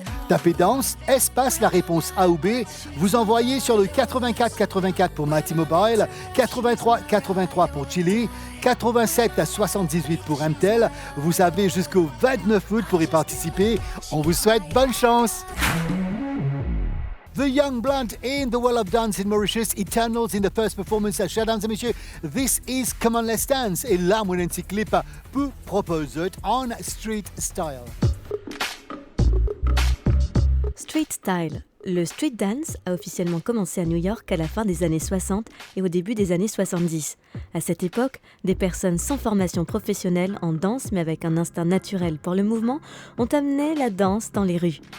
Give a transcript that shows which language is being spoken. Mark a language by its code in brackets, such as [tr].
[fr] Tapez danse, espace la réponse A ou B. Vous envoyez sur le 84 84 pour Mighty Mobile, 83 83 pour Chili, 87 78 pour MTEL. Vous avez jusqu'au 29 août pour y participer. On vous souhaite bonne chance. [en] The Young Blunt in the World of Dance in Mauritius, Eternals in the first performance. [fr] Mesdames et messieurs, [en] this is [fr] Come On Let's Dance. Et là, mon petit clip pour proposer en street style. Street Style. Le street dance a officiellement commencé à New York à la fin des années 60 et au début des années 70. À cette époque, des personnes sans formation professionnelle en danse mais avec un instinct naturel pour le mouvement ont amené la danse dans les rues.